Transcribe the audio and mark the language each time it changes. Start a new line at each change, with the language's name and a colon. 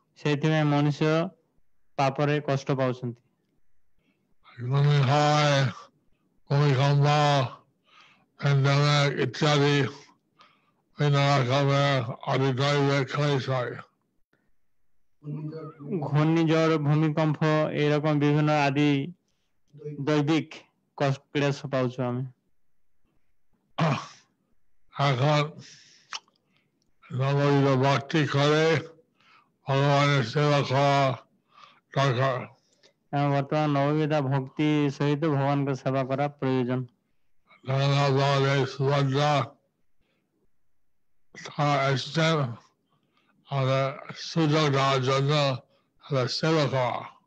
Odia: ସେଇଥିପାଇଁ ମନୁଷ୍ୟ ପାପରେ କଷ୍ଟ ପାଉଛନ୍ତି।
Bangla: ঘূর্ণি হয়, ভূমিকম্প, প্যান্ডেমিক ইত্যাদি বিভিন্ন রকমের অধিদৈবিক ক্লেশ হয়। ঘূর্ণিঝড়, ভূমিকম্প এরকম বিভিন্ন আদি দৈবিক ক্লেশ
Odia: পাଉଛୁ ଆମେ।
Bangla: এখন নববিধ ভক্তি করে ভগবানের সেবা করা দরকার।
Odia: ବର୍ତ୍ତମାନ ନବବିଧା ଭକ୍ତି ସହିତ ଭଗବାନଙ୍କ ସେବା କରା ପ୍ରୟୋଜନ।
Bangla: জগন্নাথ বলদেব সুভদ্রা তারা এসছেন আমাদের সুযোগ দেওয়ার জন্য তাদের সেবা করা।